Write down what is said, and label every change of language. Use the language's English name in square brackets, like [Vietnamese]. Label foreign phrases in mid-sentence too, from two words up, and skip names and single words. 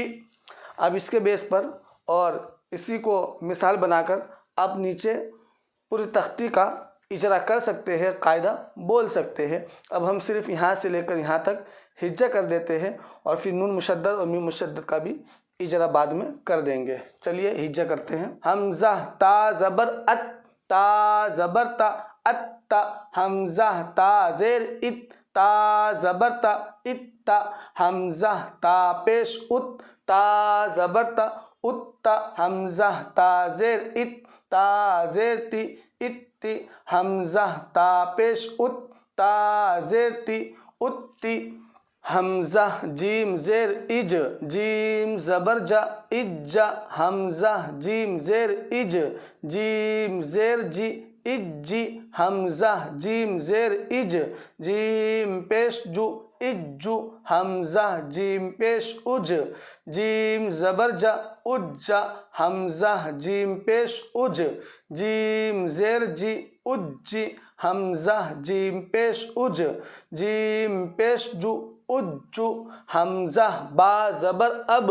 [Urdu] اب اس کے بیس پر اور اسی کو مثال بنا کر آپ نیچے پوری تختی کا اجرا کر سکتے ہیں، قاعدہ بول سکتے ہیں۔ اب ہم صرف یہاں سے لے کر یہاں تک ہجہ کر دیتے ہیں اور پھر نون مشدد اور میم مشدد کا بھی اجرا بعد میں کر دیں گے۔ چلیے ہجہ کرتے ہیں۔ حمزہ تا زبر ات، تا زبر تا، ات تا۔ حمزہ تا زیر ات، تا زبر تا اتا حمزہ تا پیش ات تا زبر تا اتا حمزہ تا زیر ات تا زیر تی اتی حمزہ تا پیش ات تا زیر تی اتی حمزہ جیم زیر اج جیم زبر جا اج حمزہ جیم زیر اج جیم زیر جی اجی حمزہ جیم زیر اج جیم پیش جو اجو حمزہ جیم پیش اج جیم زبر جا اجا حمزہ جیم پیش اج جیم زیر جی اجی حمزہ جیم پیش اج جیم پیش جو اجو حمزہ با زبر اب